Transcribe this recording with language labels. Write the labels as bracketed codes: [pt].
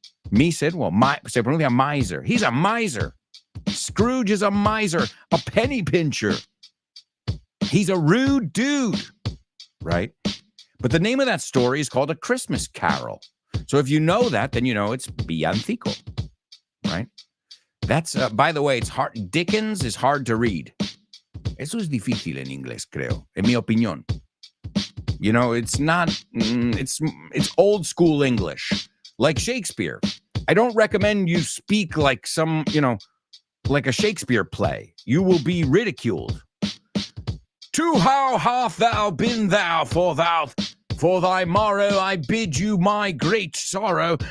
[en] Miser, well, [es] se pronuncia [en] miser. He's a miser. Scrooge is a miser, a penny pincher. He's a rude dude, right? But the name of that story is called A Christmas Carol. So if you know that, then you know it's villancico, right? That's, by the way, it's hard. Dickens is hard to read. [es] Eso es difícil en inglés, creo, en mi opinión. [en] You know, it's not, it's old school English, like Shakespeare. I don't recommend you speak like some, you know, like a Shakespeare play. You will be ridiculed. To how hath thou been thou, for thy morrow I bid you my great sorrow.